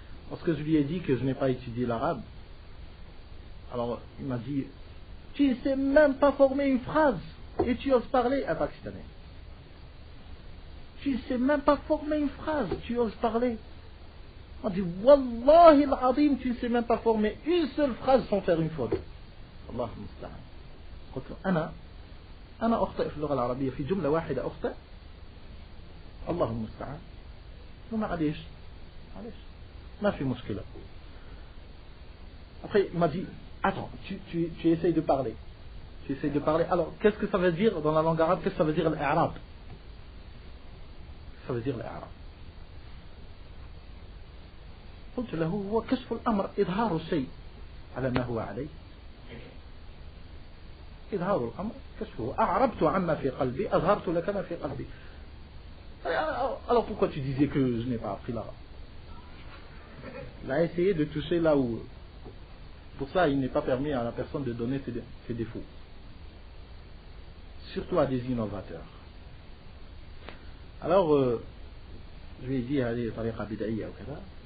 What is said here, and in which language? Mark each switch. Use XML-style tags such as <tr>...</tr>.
<fr>Parce que je lui ai dit que je n'ai pas étudié l'arabe, alors il m'a dit, tu ne sais même pas former une phrase et tu oses parler, un Pakistanais. Tu ne sais même pas former une phrase, tu oses parler. On dit,</fr> <ar>Wallahi al-Azim,</ar> <fr>tu ne sais même pas former une seule phrase sans faire une faute.</fr> <ar>Allah musta'an. قلت له أنا أخطئ في اللغة العربية في جملة واحدة أخطئ الله المستعان معليش ما في مشكلة.</ar> <fr>Après il m'a dit, attends, tu essayes de parler. Tu essayes de parler. Alors qu'est-ce que ça veut dire dans la langue arabe? Qu'est-ce que ça veut dire l'Arab? Ça veut dire l'Arab.</fr> <ar>قلت له هو كشف الأمر إظهار الشيء على ما هو عليه. إظهار الأمر كشفه. أعربت عما في قلبي أظهرت لك ما في قلبي.</ar> <fr>Alors pourquoi tu disais que je n'ai pas appris l'arabe? Il a essayé de toucher là où. Pour ça, il n'est pas permis à la personne de donner ses défauts. Surtout à des innovateurs. Alors, je lui ai dit, allez,</fr> <ar>tariqa bid'iyya</ar> <fr>ou kada.</fr>